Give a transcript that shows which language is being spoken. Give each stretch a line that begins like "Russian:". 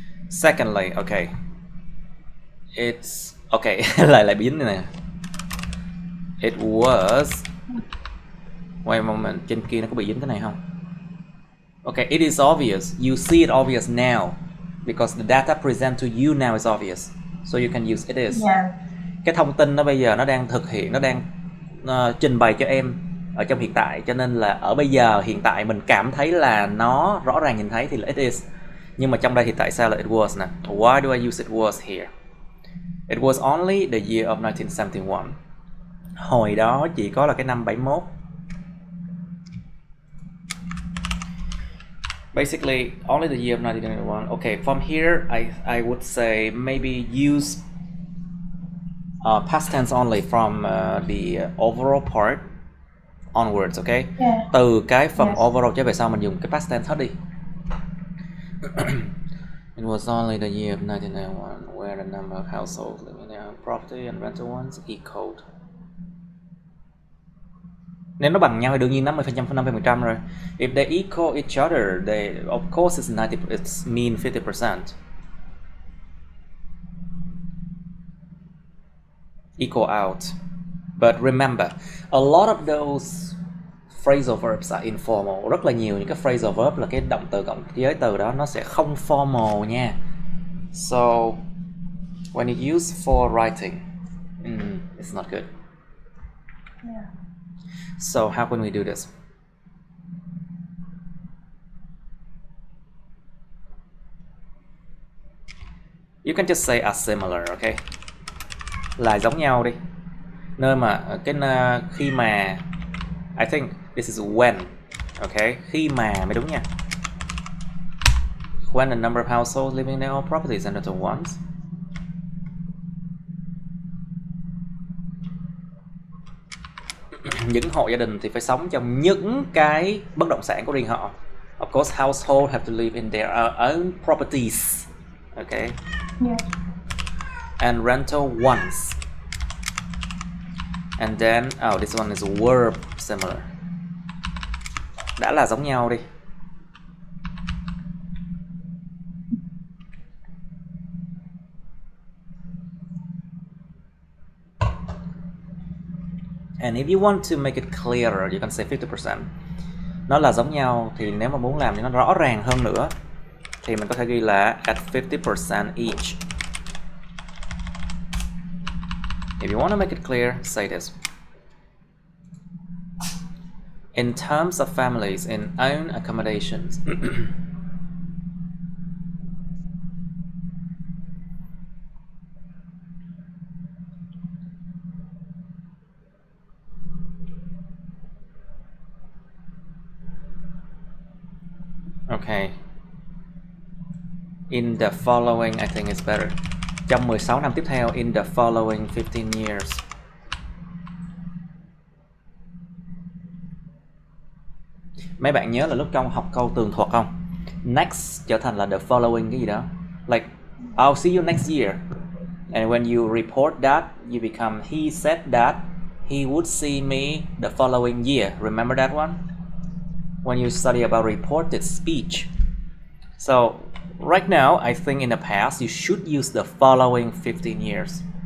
English: Secondly, okay, it's okay.
Vietnamese: lại biến này nè.
English: It was. Wait a moment,
Vietnamese: trên kia nó có bị dính cái này không?
English: Okay, it is obvious. You see it obvious now because the data present to you now is obvious. So you can use it is. Yeah.
Vietnamese: Cái thông tin nó bây giờ nó đang thực hiện, nó đang trình bày cho em ở trong hiện tại, cho nên là ở bây giờ hiện tại mình cảm thấy là nó rõ ràng nhìn thấy thì là it is. Nhưng mà trong đây thì tại sao là it was nè?
English: Why do I use it was here? It was only the year of 1971.
Vietnamese: Hồi đó chỉ có là cái năm 71.
English: Basically, only the year of 1971. Okay, from here, I would say maybe use past tense only from the overall part onwards, okay? Yeah.
Vietnamese: Từ cái phần
English: Yes.
Vietnamese: overall trở về sau mình dùng cái past tense hết đi.
English: It was only the year of 1991 where the number of households living in their property and rental ones equaled.
Vietnamese: Nếu nó bằng nhau thì đương nhiên 50% rồi.
English: If they equal each other, they of course it's mean 50%. Equal out. But remember, a lot of those phrasal verbs are informal.
Vietnamese: Rất là nhiều những cái phrasal verb là cái động từ cộng giới từ đó nó sẽ không formal nha.
English: So when you use for writing, it's not good. Yeah. So how can we do this? You can just say are similar, okay?
Vietnamese: Là giống nhau đi. Nơi mà khi mà
English: I think this is when, okay?
Vietnamese: Khi mà mới đúng nha.
English: When the number of households living in their own properties and rental ones.
Vietnamese: Những hộ gia đình thì phải sống trong những cái bất động sản của riêng họ.
English: Of course, household have to live in their own properties. Okay. Yeah. And rental ones. And then, oh, this one is a verb similar.
Vietnamese: Đã là giống nhau đi.
English: And if you want to make it clearer, you can say 50%.
Vietnamese: Nó là giống nhau thì nếu mà muốn làm cho nó rõ ràng hơn nữa thì mình có thể ghi là
English: at 50% each. If you want to make it clear, say this. In terms of families in own accommodations, Okay. In the following, I think it's better.
Vietnamese: Trong 16 năm tiếp theo,
English: in the following 15 years.
Vietnamese: Mấy bạn nhớ là lúc trong học câu tường thuật không? Next trở thành là
English: the following
Vietnamese: cái gì đó.
English: Like, I'll see you next year. And when you report that, you become he said that he would see me the following year. Remember that one? When you study about reported speech. So, right now, I think in the past, you should use the following 15 years.